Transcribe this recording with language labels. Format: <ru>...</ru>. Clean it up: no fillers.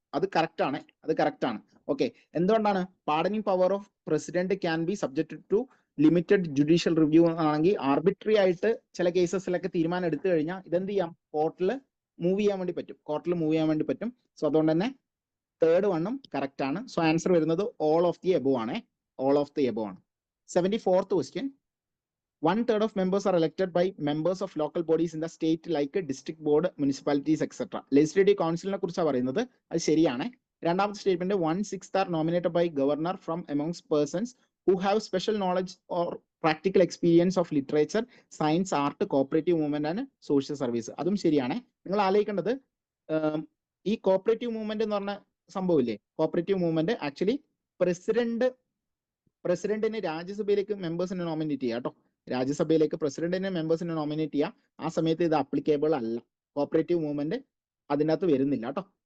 <ml>അത് കറക്റ്റ് ആണ്. ഓക്കെ. എന്തുകൊണ്ടാണ്?</ml> <en>pardoning power of president can be subject to limited judicial review</en> <ml>ആണെങ്കിൽ arbitrary ആയിട്ട് ചില കേസസിലൊക്കെ തീരുമാനം എടുത്തു കഴിഞ്ഞാൽ ഇതെന്ത് ചെയ്യാം? കോർട്ടിൽ മൂവ് ചെയ്യാൻ വേണ്ടി പറ്റും. സോ അതുകൊണ്ട് തന്നെ തേർഡ് വണ്ണും കറക്റ്റ് ആണ്. സോ ആൻസർ വരുന്നത് ഓൾ ഓഫ് ദി എബോവ് ആണ്.</ml> <en>74th question, 1/3 of members are elected by members of local bodies in the state like district board, municipalities, etc.</en> <ml>Legislative council നെ കുറിച്ചാണ് പറയുന്നത്. അത് ശരിയാണ്. രണ്ടാമത്തെ statement</ml> <en>1/6 are nominated by governor from amongst persons who have special knowledge or practical experience of literature, science, art, cooperative movement and social service.</en> <ml>അതും ശരിയാണ്. നിങ്ങൾ ആലോചിക്കേണ്ടത് ഈ കോപ്പറേറ്റീവ് മൂവ്മെന്റ് എന്ന് പറഞ്ഞ സംഭവമില്ലേ, കോപ്പറേറ്റീവ് മൂവ്മെന്റ് ആക്ച്വലി പ്രസിഡന്റിന് രാജ്യസഭയിലേക്ക് മെമ്പേഴ്സിനെ നോമിനേറ്റ് ചെയ്യാം കേട്ടോ. രാജ്യസഭയിലേക്ക് പ്രസിഡന്റിനെ മെമ്പേഴ്സിനെ നോമിനേറ്റ് ചെയ്യാം. ആ സമയത്ത് ഇത് അപ്ലിക്കേബിൾ അല്ല, കോപ്പറേറ്റീവ് മൂവ്മെന്റ് അതിനകത്ത് വരുന്നില്ല കേട്ടോ.</ml>